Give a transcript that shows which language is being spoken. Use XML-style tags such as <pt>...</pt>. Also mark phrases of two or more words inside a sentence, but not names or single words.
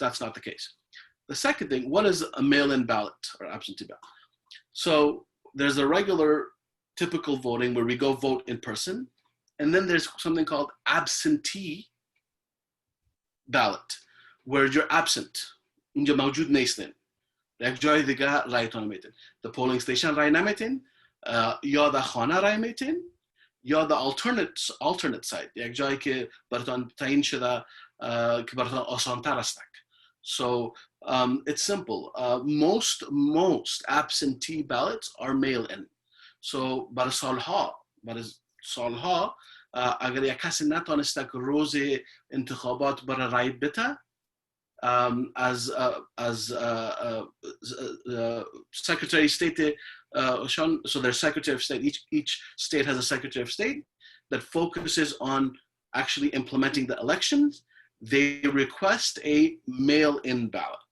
<en>The second thing, what is a mail-in ballot or absentee ballot? So there's a regular typical voting where we go vote in person. And then there's something called absentee ballot, where you're absent.</en> <fa>You're موجود نیستین. یک جای دیگه رایتون میتین.</fa> <en>The polling station</en> <fa>رای نمیتین. یا در خانه رای میتین.</fa> <en>یا the alternate site.</en> <fa>یک جایی که براتون تعیین شده که براتون آسان‌تر است.</fa> <en>So it's simple. Most absentee ballots are mail-in.</en> <fa>So برای سالها اگر یک کسی نتونسته که روز انتخابات برای رای بده</fa> <en>as Secretary of State, so there's Secretary of State. Each state has a Secretary of State that focuses on actually implementing the elections. They request a mail-in ballot.</en>